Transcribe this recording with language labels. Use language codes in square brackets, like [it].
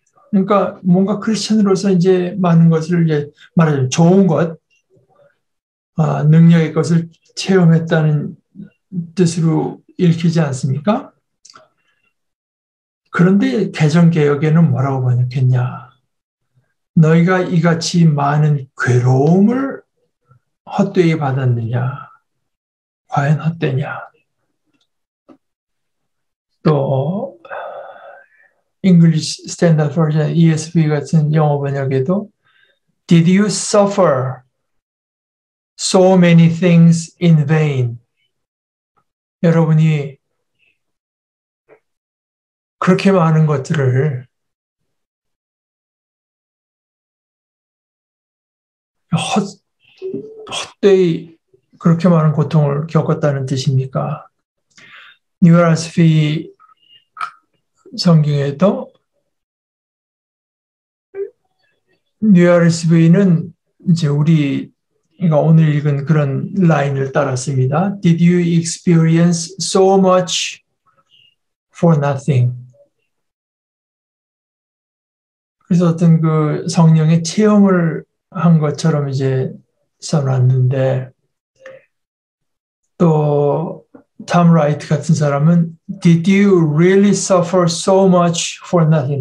[ko] 그러니까 뭔가 크리스천으로서 이제 많은 것을 이제 말하자면 좋은 것, 능력의 것을 체험했다는 뜻으로 읽히지 않습니까? 그런데 개정개혁에는 뭐라고 번역했냐? 너희가 이같이 많은 괴로움을 헛되이 받았느냐? 과연 헛되냐? [en] 또 English Standard Version ESV [ko] 같은 영어 번역에도 [en] Did you suffer so many things in vain? [ko] 여러분이 그렇게 많은 것들을 헛되이 그렇게 많은 고통을 겪었다는 뜻입니까? 뉴아스피 성경에도 뉴아스피는 이제 우리가 오늘 읽은 그런 라인을 따랐습니다. [en] Did you experience so much for nothing? [ko] 그래서 어떤 그 성령의 체험을 한 것처럼 이제 써놨는데 또 톰 라이트 같은 사람은 [en] Did you really suffer so much for nothing?